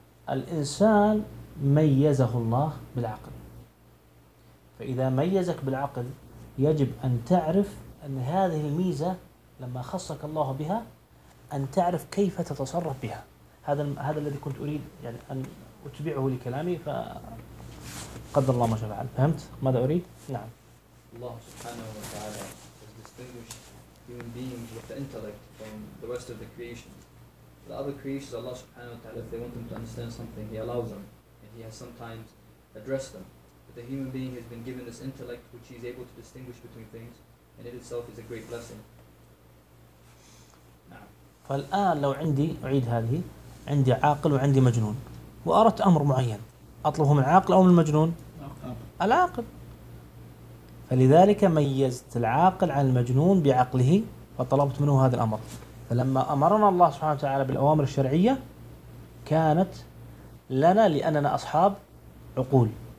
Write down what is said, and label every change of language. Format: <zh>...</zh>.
<ar>الإنسان ميزه الله بالعقل، فإذا ميزك بالعقل يجب أن تعرف أن هذه الميزة لما خصك الله بها أن تعرف كيف تتصرف بها. هذا الذي كنت أريد يعني أن أتبعه لكلامي، فقدر الله ما شاء فعل. فهمت ماذا أريد؟ نعم.</ar> <en>الله سبحانه وتعالى has distinguished human beings with the intellect from the rest of the creation. The other creations, Allah سبحانه وتعالى, if they want them to understand something, He allows them and He has sometimes addressed them. But the human being has been given this intellect which he is able to distinguish between things, and it itself is a great blessing.</en> <ar>فالآن لو عندي، أعيد هذه، عندي عاقل وعندي مجنون وأردت أمر معين أطلبه من العاقل أو من المجنون؟ العاقل. فلذلك ميزت العاقل عن المجنون بعقله فطلبت منه هذا الأمر، فلما أمرنا الله سبحانه وتعالى بالأوامر الشرعية كانت لنا لأننا أصحاب عقول.</ar>